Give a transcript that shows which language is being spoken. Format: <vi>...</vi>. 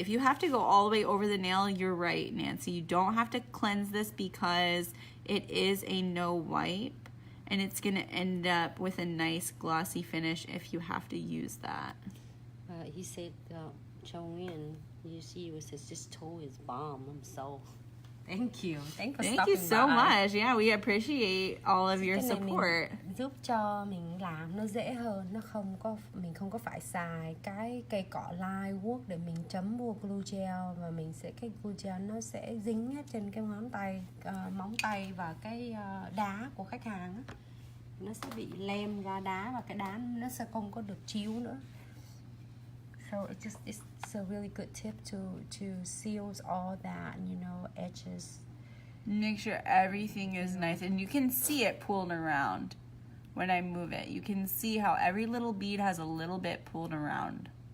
<en>If you have to go all the way over the nail, you're right, Nancy. You don't have to cleanse this because it is a no wipe, and it's going to end up with a nice glossy finish if you have to use that. He said, Joanne, you see, it says this toe is bomb. I'm so... Thank you. Thank you so much. Yeah, we appreciate all of your support.</en> <vi>Giúp cho mình làm nó dễ hơn, mình không có phải xài cái cây cọ line vuốt để mình chấm vô glue gel, và cái glue gel nó sẽ dính hết trên cái ngón tay, móng tay và cái đá của khách hàng á. Nó sẽ bị lem ra đá, và cái đá nó sẽ không có được chiếu nữa.</vi> <en>So it's a really good tip to seal all that, edges. Make sure everything is nice, and you can see it pulled around when I move it. You can see how every little bead has a little bit pulled around.</en>